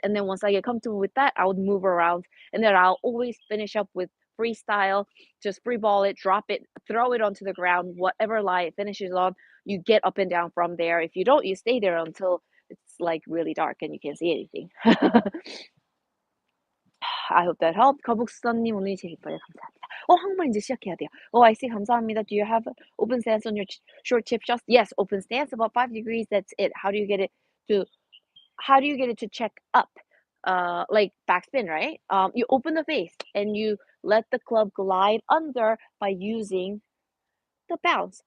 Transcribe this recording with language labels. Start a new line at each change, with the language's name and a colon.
English: And then once I get comfortable with that, I would move around. And then I'll always finish up with freestyle, just free ball it, drop it, throw it onto the ground, whatever lie it finishes on, you get up and down from there. If you don't, you stay there until it's like really dark and you can't see anything. I hope that helped.
Korean: 거북선님 오늘 재밌어요. 감사합니다. 한국말 이제 시작해야 돼요.
English: I see.
Korean: 감사합니다.
English: Do you have open stance on your short chip shots? Yes, open stance about 5 degrees. That's it. To How do you get it to check up? Like backspin, right? You open the face and you let the club glide under by using the bounce.